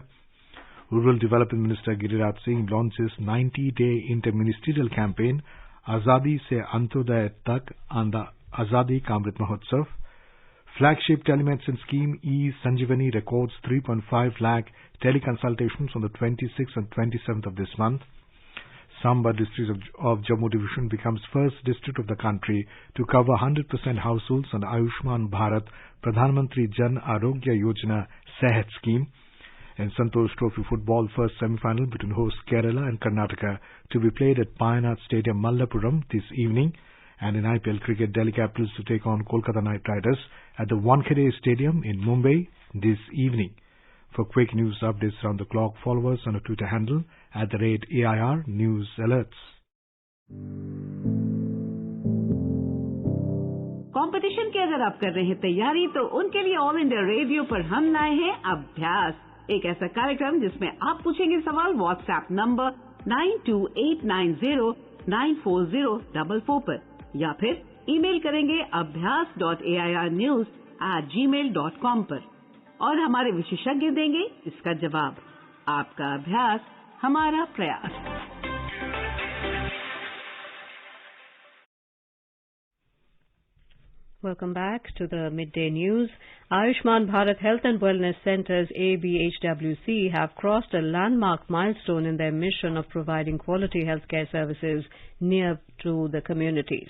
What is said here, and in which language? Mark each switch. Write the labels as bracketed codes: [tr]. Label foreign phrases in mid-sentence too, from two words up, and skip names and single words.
[en] Rural Development Minister Giriraj Singh launches 90-day interministerial campaign Azadi Se Antyodaya Tak and the Azadi Ka Amrit Mahotsav. Flagship telemedicine scheme E-Sanjeevani records 3.5 lakh teleconsultations on the 26th and 27th of this month. Samba district of Jammu division becomes first district of the country to cover 100% households on the Ayushman Bharat Pradhan Mantri Jan Arogya Yojana Sehat scheme. In Santosh Trophy football, first semi-final between hosts Kerala and Karnataka to be played at Payanat Stadium, Mallapuram this evening. And in IPL cricket, Delhi Capitals to take on Kolkata Knight Riders at the Wankhede Stadium in Mumbai this evening. For quick news updates around the clock, follow us on our Twitter handle @AIR News Alerts. [hi] कंपटीशन की अगर आप कर रहे हैं तैयारी तो उनके लिए ऑल इंडिया रेडियो पर हम लाए हैं अभ्यास, एक ऐसा कार्यक्रम जिसमें आप पूछेंगे सवाल व्हाट्सएप नंबर 9289094044 पर या फिर ईमेल करेंगे abhyas.airnews@gmail.com पर और हमारे विशेषज्ञ देंगे इसका जवाब। आपका अभ्यास हमारा प्रयास। [en] Welcome back to the Midday News. Ayushman Bharat Health and Wellness Centres ABHWC have crossed a landmark milestone in their mission of providing quality healthcare services near to the communities.